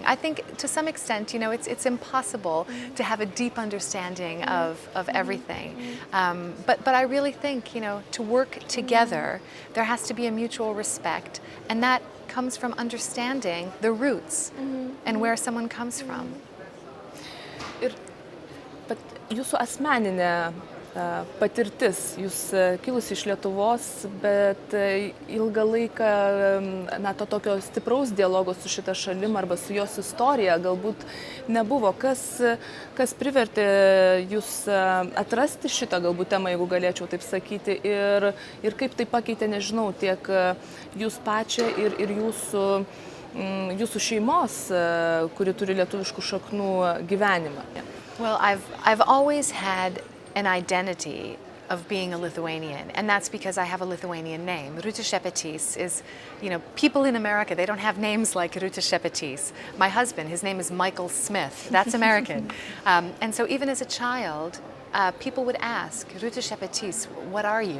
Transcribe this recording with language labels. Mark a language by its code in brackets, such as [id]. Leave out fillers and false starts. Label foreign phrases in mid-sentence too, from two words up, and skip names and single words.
[en] I think to some extent, it's impossible to have a deep understanding of everything. But I really think, to work together, there has to be a mutual respect, and that comes from understanding the roots and where someone comes from. [lt] Ir jūsų asmeninė patirtis, jūs kilusi iš Lietuvos, bet ilgą laiką to tokio stipraus dialogo su šita šalim arba su jos istorija galbūt nebuvo. Kas privertė jūs atrasti šitą galbūt temą, jeigu galėčiau taip sakyti, ir kaip tai pakeitė, nežinau, tiek jūs pačią ir jūsų šeimos, kuri turi lietuviškų šaknų, gyvenimą? [en] Well, I've always had an identity of being a Lithuanian, and that's because I have a Lithuanian name. Rūta Šepetys is, people in America, they don't have names like Rūta Šepetys. My husband, his name is Michael Smith. That's American. And so even as a child, people would ask, Rūta Šepetys, what are you?